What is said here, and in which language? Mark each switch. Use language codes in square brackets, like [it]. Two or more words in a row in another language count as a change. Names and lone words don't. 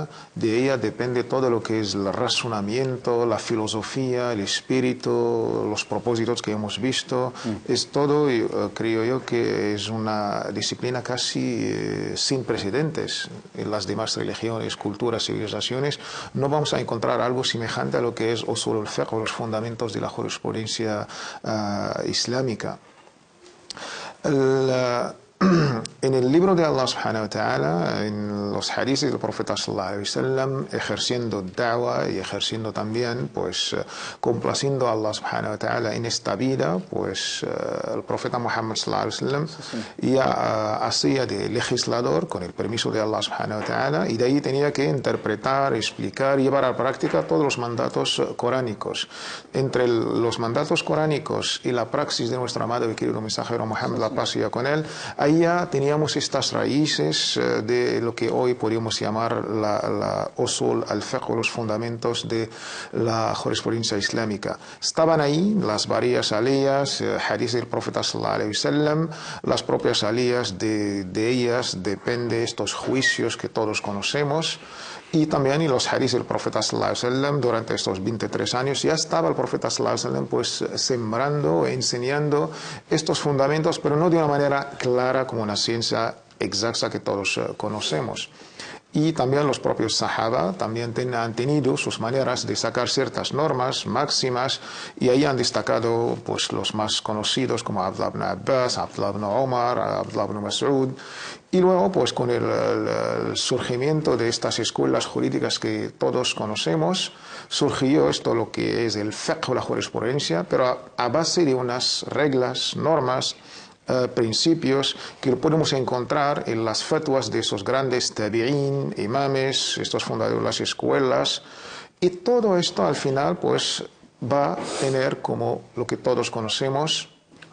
[es] De ella depende todo lo que es el razonamiento, la filosofía, el espíritu, los propósitos que hemos visto. Es todo, creo yo, que es una disciplina casi sin precedentes. En las demás religiones, culturas, civilizaciones no vamos a encontrar algo semejante a lo que es [ar] أصول الفقه, [es] o los fundamentos de la jurisprudencia islámica. En el libro de Allah [ar] سبحانه وتعالى, [es] en los hadices del profeta [ar] صلى الله عليه وسلم, [es] ejerciendo da'wah y ejerciendo también, pues, complaciendo a Allah [ar] سبحانه وتعالى [es] en esta vida, pues, el profeta Muhammad [ar] صلى الله عليه وسلم [es] ya hacía de legislador con el permiso de Allah [ar] سبحانه وتعالى, [es] y de ahí tenía que interpretar, explicar, llevar a la práctica todos los mandatos coránicos. Entre los mandatos coránicos y la praxis de nuestro amado y querido mensajero Muhammad, la paz sea con él, ahí ya teníamos estas raíces de lo que hoy podríamos llamar la [ar] أصول الفقه, [es] los fundamentos de la jurisprudencia islámica. Estaban ahí las varias aliyas, hadith del profeta [ar] صلى الله عليه وسلم, [es] las propias aliyas, de ellas depende estos juicios que todos conocemos. Y también en los hadiths del profeta [ar] صلى الله عليه وسلم, [es] durante estos 23 años ya estaba el profeta [ar] صلى الله عليه وسلم [es] pues sembrando e enseñando estos fundamentos, pero no de una manera clara como una ciencia exacta que todos conocemos. Y también los propios sahaba también han tenido sus maneras de sacar ciertas normas máximas, y ahí han destacado pues los más conocidos como Abdullah ibn Abbas, Abdullah ibn Omar, Abdullah ibn Mas'ud. Y luego, pues con el surgimiento de estas escuelas jurídicas que todos conocemos, surgió esto lo que es el fiqh o la jurisprudencia, pero a base de unas reglas, normas, principios que podemos encontrar en las fatwas de esos grandes tabi'in, imames, estos fundadores de las escuelas, y todo esto al final pues va a tener como lo que todos conocemos,